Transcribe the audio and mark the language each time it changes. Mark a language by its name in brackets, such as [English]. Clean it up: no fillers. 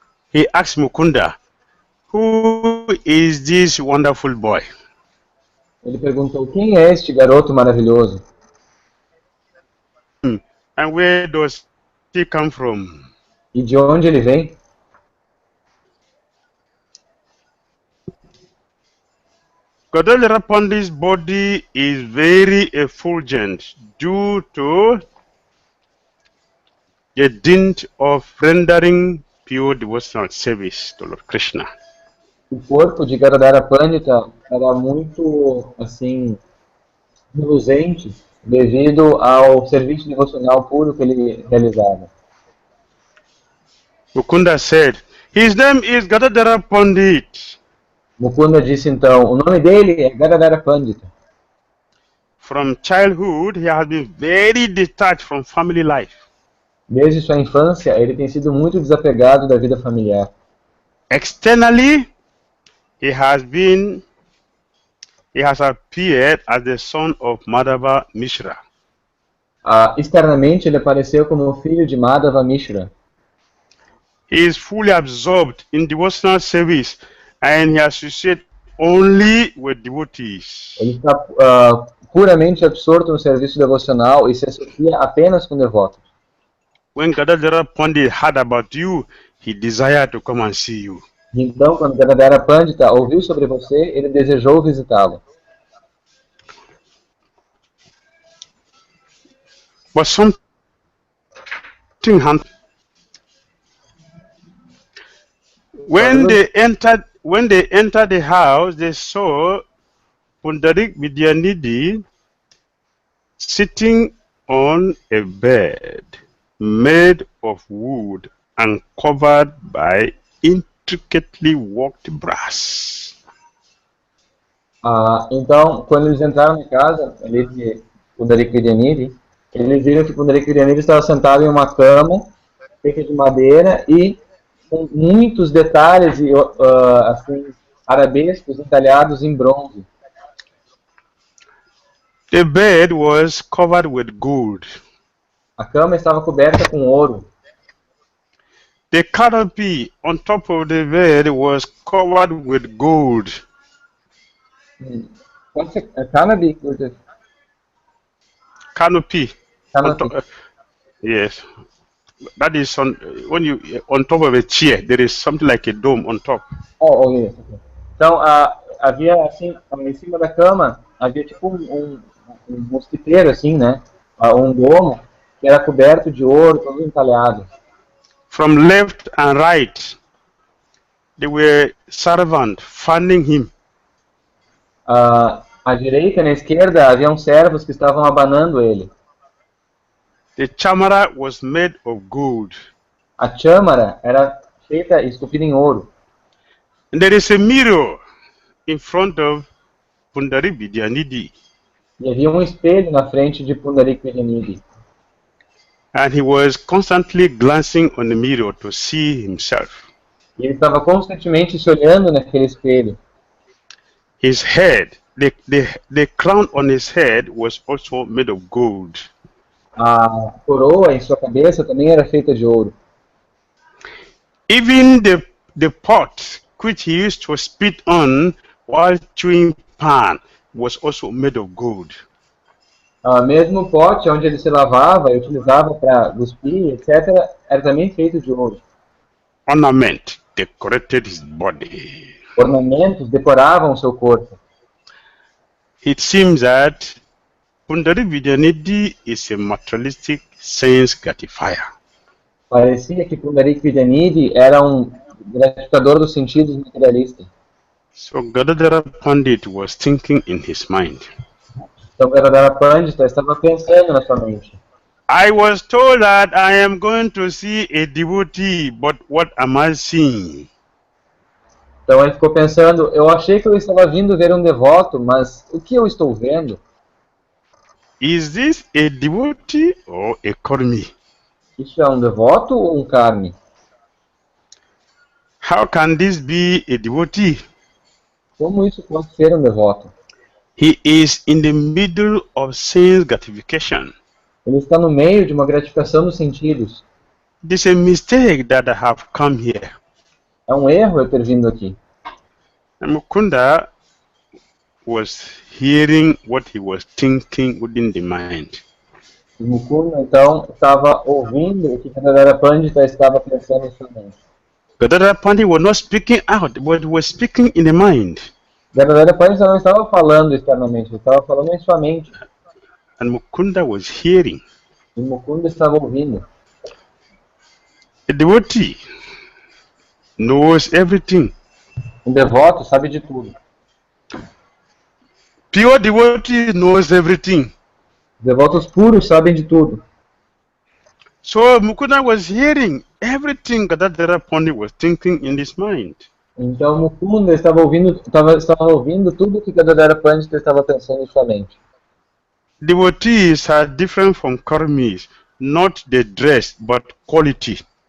[English] he asked Mukunda, who is this wonderful boy? [Portuguese] ele perguntou, quem é este garoto maravilhoso? [English] And where does he come from? [Portuguese] E de onde ele vem? [English] Gadadhara Pandit's body is very effulgent due to the dint of rendering pure devotional service to Lord Krishna. [Portuguese] O corpo de Gadadhara Pandita era muito, assim, reluzente devido ao serviço devocional puro que ele realizava. [English] Mukunda said, his name is Gadadhara Pandit. [Portuguese] Mukunda disse então, o nome dele é Gadadhara Pandita. [English] From childhood, he has been very detached from family life. [Portuguese] Desde sua infância, ele tem sido muito desapegado da vida familiar. [English] Externally, he has appeared as the son of Madhava Mishra. [Portuguese] Externamente, ele apareceu como filho de Madhava Mishra. [English] He is fully absorbed in devotional service and he associates only with devotees. [Portuguese] Ele está puramente absorto no serviço devocional e se associa apenas com devotos. [English] When Gadadhara Pandit heard about you, he desired to come and see you. [Portuguese] Então, quando Gadadhara Pandita ouviu sobre você, ele desejou visitá-lo. [English] But something happened. When they entered the house, they saw Pundarik Vidyanidhi sitting on a bed made of wood and covered by intricately worked brass. [Portuguese] Então, quando eles entraram na casa de Pundarik Vidyanidhi, eles viram que Pundarik Vidyanidhi estava sentado em uma cama feita de madeira e com muitos detalhes e assim, arabescos entalhados em bronze. [English] The bed was covered with gold. [Portuguese] A cama estava coberta com ouro. [English] The canopy on top of the bed was covered with gold. What's a canopy? Canopy. On Canopy. top, yes. That is when you on top of a chair, there is something like a dome on top. Oh, yes. [Portuguese] Então, havia assim, em cima da cama, havia tipo um mosquiteiro, assim, né? Um domo que era coberto de ouro, todo entalhado. [English] From left and right, there were servants fanning him. [Portuguese] À direita e na esquerda haviam servos que estavam abanando ele. [English] The chamara was made of gold. [Portuguese] A châmara era feita e esculpida em ouro. [English] And there is a mirror in front of Pundarik Vidyanidhi. [Portuguese] E havia um espelho na frente de Pundarik Vidyanidhi. [English] And he was constantly glancing on the mirror to see himself. [Portuguese] E ele estava constantemente se olhando naquele espelho. [English] His head, the crown on his head was also made of gold. [Portuguese] A coroa em sua cabeça também era feita de ouro. [English] Even the pot which he used to spit on while chewing pan was also made of gold. [Portuguese] Mesmo o pote onde ele se lavava e utilizava para cuspir, etc., era também feito de ouro. [English] Ornament decorated his body. [Portuguese] Ornamentos decoravam seu corpo. [English] It seems that Pundarik Vidyanidhi is a materialistic sense gratifier. [Portuguese] Parecia que Pundarik Vidyanidhi era um gratificador dos sentidos materialistas. [English] So Gadadhara Pandit was thinking in his mind. [Portuguese] Então Gadadhara Pandita estava pensando na sua mente. [English] I was told that I am going to see a devotee, but what am I seeing? [Portuguese] Então ele ficou pensando, eu achei que eu estava vindo ver um devoto, mas o que eu estou vendo? [English] Is this a devotee or a karmi? [Portuguese] Isso é um devoto ou um karmi? [English] How can this be a devotee? [Portuguese] Como isso pode ser um devoto? [English] He is in the middle of sense gratification. [Portuguese] Ele está no meio de uma gratificação dos sentidos. [English] It is a mistake that I have come here. [Portuguese] É um erro eu ter vindo aqui. [English] And Mukunda was hearing what he was thinking within the mind. [Portuguese] O Mukunda, então, estava ouvindo o que Gadadhara Pandita estava pensando em sua mente. [English] Gadadhara Pandit was not speaking out, but was speaking in the mind. [Portuguese] Gadadhara Pandita não estava falando externamente, ele estava falando em sua mente. [English] And Mukunda was hearing. [Portuguese] E Mukunda estava ouvindo. [English] A devotee knows everything. [Portuguese] Um devoto sabe de tudo. [English] Pure devotee knows everything. [Portuguese] Devotos puros sabem de tudo. [English] So Mukunda was hearing everything Gadadhara Pandit was thinking in his mind. [Portuguese] Então Mukunda estava ouvindo tudo que Gadadhara Pandita estava pensando em sua mente. [English] Devotees are different from karmis, not the dress, but quality.